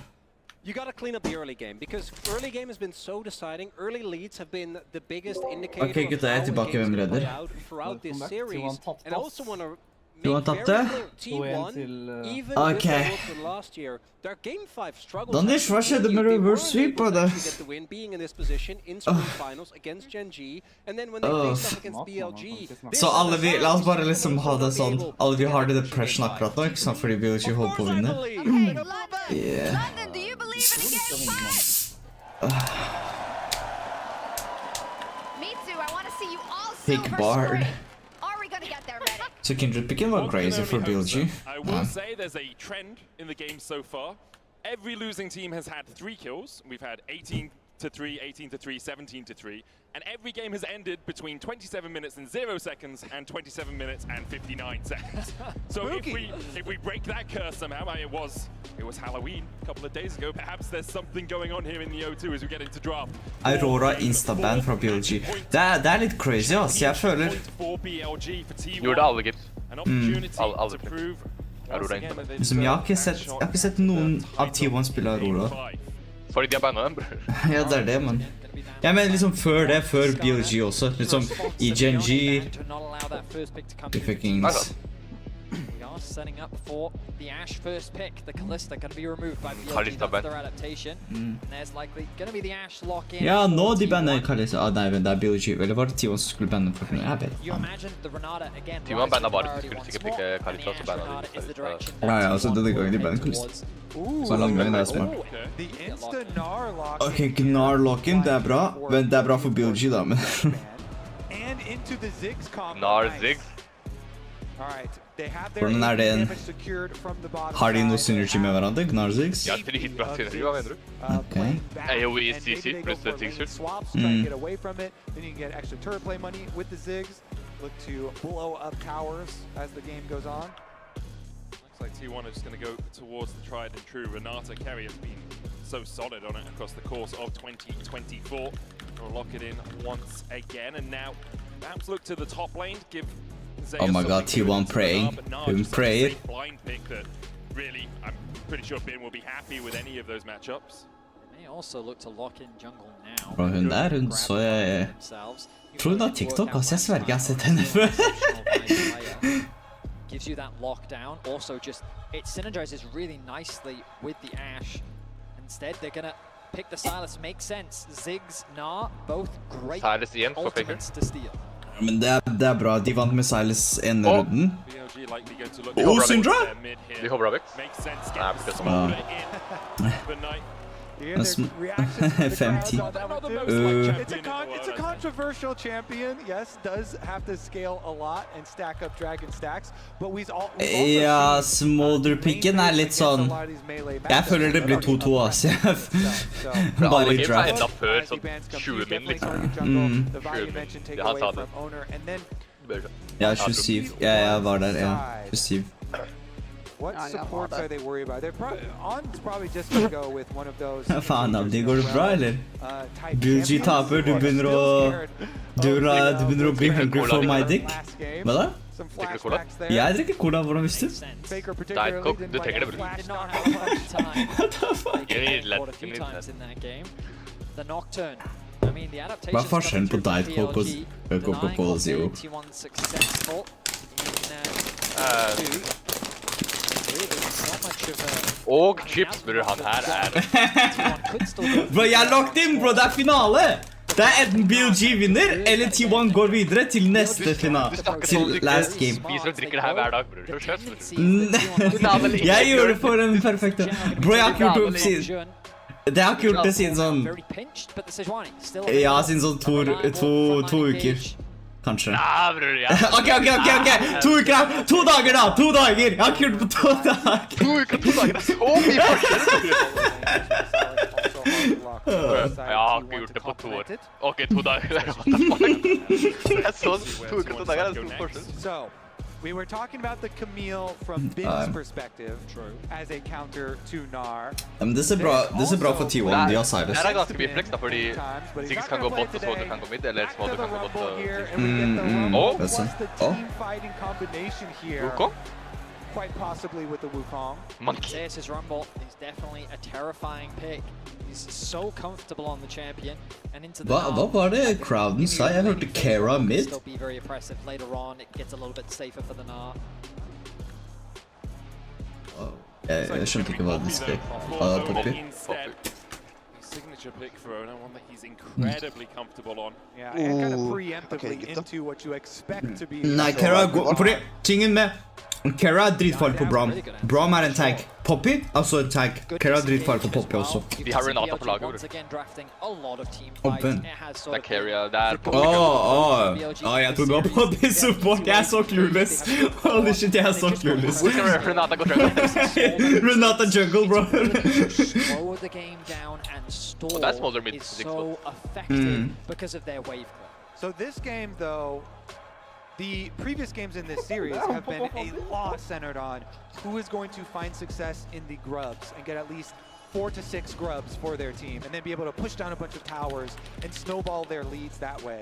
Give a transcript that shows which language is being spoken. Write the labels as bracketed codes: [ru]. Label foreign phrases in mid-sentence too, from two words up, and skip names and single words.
[en] You got to clean up the early game, because early game has been so deciding. Early leads have been the biggest indicator of how the game's going to play out throughout this series. And I also want to make very clear, T1, even with the last year, their game 5 struggles. Danish, [no] hva skjedde med reverse sweep av det? [en] Get the win, being in this position in spring finals against Gen G, and then when they face off against BLG. [no] Så alle vi, la oss bare liksom ha det sånn, alle vi har det depression akkurat nå, ikke sant, fordi BLG holder på å vinne. [en] Yeah. London, do you believe in game 5? Me too, I want to see you all Pick Bard. Are we going to get there, Medic? [no] Så Kindred picken var crazy for BLG. [en] I will say there's a trend in the game so far. Every losing team has had 3 kills. We've had 18-3, 18-3, 17-3. And every game has ended between 27 minutes and 0 seconds and 27 minutes and 59 seconds. So if we break that curse somehow, I mean, it was Halloween a couple of days ago. Perhaps there's something going on here in the O2 as we get into draft. [no] Aurora instaban fra BLG. Det er litt crazy, ass. Jeg føler... Gjorde alle, gitt. Alle Aurora instaban. Liksom, jeg har ikke sett noen av T1 spille Aurora. Fordi de har bannet dem, bror. Ja, det er det, men... Jeg mener liksom før det, før BLG også. Liksom i Gen G... [en] The fuckings... Setting up for the Ashe first pick. The Kalista going to be removed by BLG after their adaptation. And there's likely going to be the Ashe lock-in. [no] Ja, nå de banner Kalista. Ah, nei, men det er BLG. Eller var det T1 som skulle banne for henne? Jeg vet. [en] You imagine the Renata again. [no] T1 bannet bare, de skulle sikkert pikke Kalista, så bannet de. Ja, altså denne gangen de banner Kalista. Så lang gang det er smart. Ok, Gnar lock-in, det er bra. Men det er bra for BLG da, men... Gnar Ziggs. Hvordan er det en... Har de noe synergy med hverandre, Gnar Ziggs? Ja, dritbra synergy, hva mener du? Ok. AoE CC pluss Ziggs. [en] Look to blow up towers as the game goes on. Looks like T1 are just going to go towards the tried and true. Renata Kerry has been so solid on it across the course of 2024. We'll lock it in once again, and now perhaps look to the top lane, give Zeus Oh my god, T1 praying. Him pray. Blind pick that really, I'm pretty sure Bin will be happy with any of those matchups. They may also look to lock in jungle now. [no] Bro, hun der, hun så jeg... Tror hun har TikTok, altså jeg sverger jeg har sett henne før. [en] Gives you that lockdown. Also just, it synergizes really nicely with the Ashe. Instead, they're gonna pick the Sylas. Makes sense. Ziggs, Gnar, both great ultimates to steal. [no] Men det er bra, de vant med Sylas en runden. Syndra! De hopper av vekk. Nei, 50. [en] It's a controversial champion. Yes, does have to scale a lot and stack up dragon stacks, but we've also [no] Ja, Smolder-picken litt sånn. Jeg føler det blir 2-2, altså. Bare i draft. Enda før sånn 20 min, liksom. 20 min. Ja, han sa det. Ja, 27. Ja, jeg var der, ja. 27. [en] What supports are they worried about? They're probably just going to go with one of those. [no] Faen, det går det bra, eller? BLG taper, du begynner å bli [en] hungry for my dick. [no] Hva da? Drikker du cola? Jeg drikker cola, hvordan visste du? Diet Coke, du trenger det, bror. Hva er forskjellen på Diet Coke og Coca-Cola Zero? Og chips, bror, han her Bro, jeg er [en] locked in, [no] bro, det er finale! Det er enten BLG vinner, eller T1 går videre til neste finale. Til last game. Spiser og drikker det her hver dag, bror. Jeg gjør det for en perfekt. Bro, jeg har ikke gjort det siden. Det har ikke gjort det siden sånn. Ja, siden sånn 2 uker. Kanskje. Nei, bror, ja. Ok. 2 uker da. 2 dager da. 2 dager. Jeg har ikke gjort det på 2 dager. 2 uker, 2 dager. Det er så mye forskjell. Jeg har ikke gjort det på 2 år. Ok, 2 dager. Det er så 2 uker, 2 dager. Det er stor forskjell. [en] We were talking about the Camille from Bin's perspective as a counter to Gnar. [no] Men det ser bra for T1, de har Cyrus. Det er ganske mye flex da, fordi Ziggs kan gå bot og Smolder kan gå mid, eller Smolder kan gå bot og... Wukong? [en] Quite possibly with the Wukong. Monkey. This is Rumble. He's definitely a terrifying pick. He's so comfortable on the champion and into the [no] Hva var det crowden sa? Jeg hørte Kara mid. [en] Still be very oppressive later on. It gets a little bit safer for the Gnar. [no] Jeg skjønte ikke hva det skrek. [en] Poppy. Signature pick for Ona, one that he's incredibly comfortable on. Yeah, and kind of preemptively into what you expect to be. [no] Nei, Kara går... Fordi tingen med... Kara er dritfarlig på Braum. Braum er en tank. Poppy er også en tank. Kara er dritfarlig på Poppy også. De har Renata på laget, bror. Åpen. Det er Keria, det er Poppy. Jeg trodde det var Poppy support. Jeg er så clueless. [en] Holy shit, [no] jeg er så clueless. Hvor skal Renata gå jungle? Renata jungle, bro. [en] Slow the game down and stall [no] Og det er Smolder mid. [en] is so effective because of their wave clip. So this game, though, the previous games in this series have been a lot centered on who is going to find success in the grubs and get at least 4 to 6 grubs for their team and then be able to push down a bunch of towers and snowball their leads that way.